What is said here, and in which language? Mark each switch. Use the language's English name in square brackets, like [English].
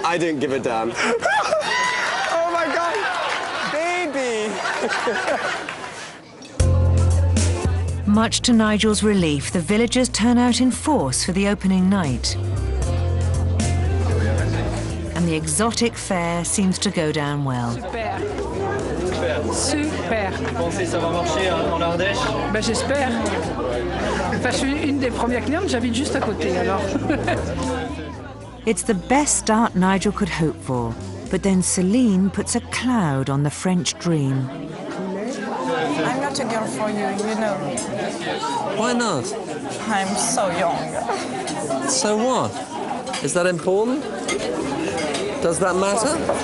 [English] I don't give a damn. Oh my God, baby! Much to Nigel's relief, the villagers turn out in force for the opening night. And the exotic fare seems to go down well. Super. Super. [French] Vous pensez que ça va marcher en Ardèche? Ben j'espère. Enfin, je suis une des premières clientes, j'habite juste à côté alors. [English] It's the best start Nigel could hope for, but then Celine puts a cloud on the French dream. I'm not a girl for you, you know. Why not? I'm so young. So what? Is that important? Does that matter?